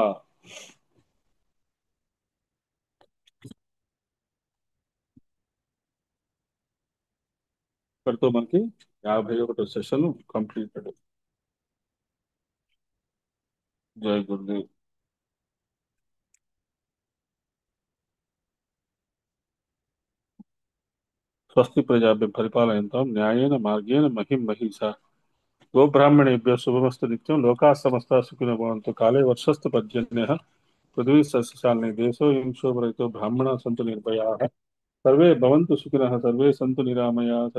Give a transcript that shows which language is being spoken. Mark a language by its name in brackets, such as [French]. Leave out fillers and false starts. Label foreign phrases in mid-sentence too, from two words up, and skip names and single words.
[Telugu] ఇక్కడితో మనకి 51వ సెషన్ కంప్లీటెడ్. జై గురుదేవ్. [Sanskrit] స్వస్తి ప్రజాభ్య పరిపాలయంతాం న్యాయేన మార్గేణ మహిం మహిషా గోబ్రాహ్మణేభ్యో శుభమస్తు నిత్యం లోకాः సమస్తాः సుఖినో భవంతు కాలే వర్షస్తు పర్జన్యः పృథివీ సస్యశాలినీ దేశోऽयं శోభరహిतो బ్రాహ్మణాः సంతు నిర్భయాः సర్వే భవంతు సుఖినः సర్వే సంతు నిరామయాः